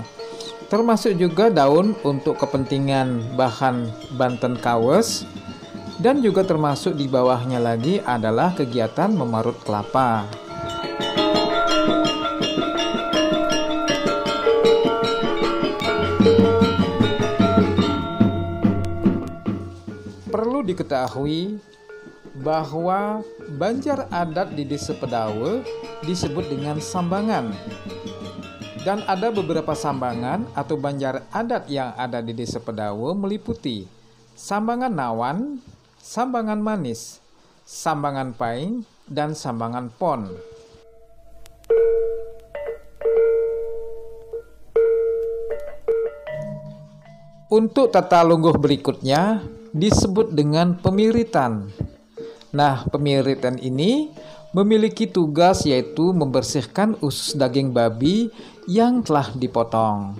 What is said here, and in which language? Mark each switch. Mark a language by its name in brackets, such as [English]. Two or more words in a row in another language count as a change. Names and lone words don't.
[Indonesian] Termasuk juga daun untuk kepentingan bahan banten kawes, dan juga termasuk di bawahnya lagi adalah kegiatan memarut kelapa. Perlu diketahui bahwa banjar adat di Desa Pedawe disebut dengan sambangan. Dan ada beberapa sambangan atau banjar adat yang ada di Desa Pedawe meliputi sambangan nawan, sambangan manis, sambangan paing, dan sambangan pon. Untuk tata lungguh berikutnya disebut dengan pemiritan. Nah, pemiritan ini memiliki tugas yaitu membersihkan usus daging babi yang telah dipotong.